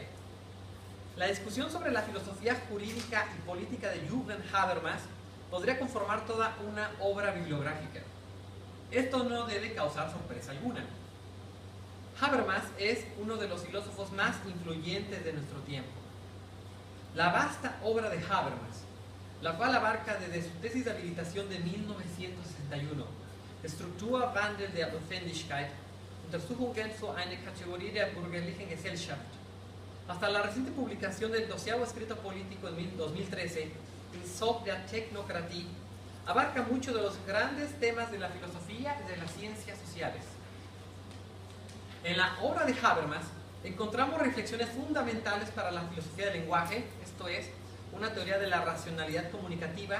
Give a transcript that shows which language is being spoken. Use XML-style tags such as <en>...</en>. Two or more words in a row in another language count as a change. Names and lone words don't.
<es>La discusión sobre la filosofía jurídica y política de Jürgen Habermas podría conformar toda una obra bibliográfica. Esto no debe causar sorpresa alguna. Habermas es uno de los filósofos más influyentes de nuestro tiempo. La vasta obra de Habermas, la cual abarca desde su tesis de habilitación de 1961, Struktur Wandel der Notwendigkeit, Untersuchungen zu einer Kategorie der bürgerlichen Gesellschaft, hasta la reciente publicación del 12º escrito político en 2013, Insop der Technokratie, abarca muchos de los grandes temas de la filosofía y de las ciencias sociales. En la obra de Habermas encontramos reflexiones fundamentales para la filosofía del lenguaje, esto es, una teoría de la racionalidad comunicativa,</es>